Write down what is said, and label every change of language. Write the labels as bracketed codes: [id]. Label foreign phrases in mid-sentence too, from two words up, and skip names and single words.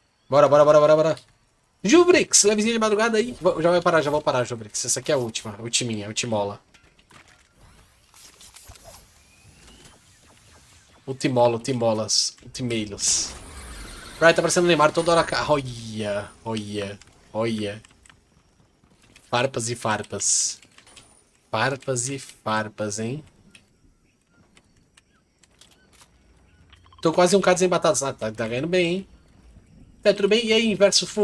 [pt] Bora, bora, bora, bora, bora. Jubrix, levezinha de madrugada aí. Já vai parar, já vou parar, Jubrix. Essa aqui é a última, a ultiminha, a ultimola. Ultimola, ultimolas, ultimeilos. Right, tá parecendo Neymar toda hora. Olha, olha, olha. Farpas e farpas. Farpas e farpas, hein? Tô quase 1k sem batatas. Ah, tá ganhando bem, hein? É, tudo bem? E aí, Inverso Full?